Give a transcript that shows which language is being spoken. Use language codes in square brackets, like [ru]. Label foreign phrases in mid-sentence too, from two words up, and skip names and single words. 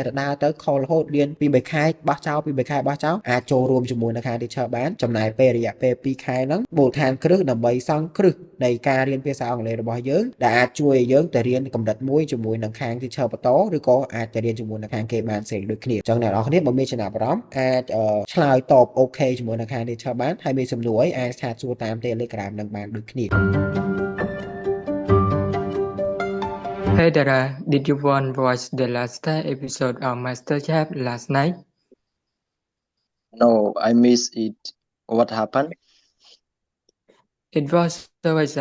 [km] តែដើរទៅខលរហូតរៀនពី3ខែបោះចោលអាចចូលរួមជាមួយនឹងខាង teacher បានចំណាយពេលរយៈពេល2ខែហ្នឹងមូលដ្ឋានគ្រឹះដើម្បីសង់គ្រឹះនៃការរៀនភាសាអង់គ្លេសរបស់យើងដែលអាចជួយឲ្យយើងទៅរៀនកម្រិតមួយជាមួយនឹងខាង teacher បន្តឬក៏អាចទៅរៀនជាមួយនឹងខាងគេបានផ្សេងដូចគ្នាអញ្ចឹងអ្នកនរគ្នាបើមានចំណាប់អារម្មណ៍អាចឆ្លើយតបអូខេជាមួយនឹងខាង teacher បានហើយមានសំណួរអីអាចឆាតសួរតាម Telegram នឹងបានដូចគ្នា [en] Hey Dara, did you want to watch the last episode of MasterChef last night? No, I missed it. What happened? It was so exciting.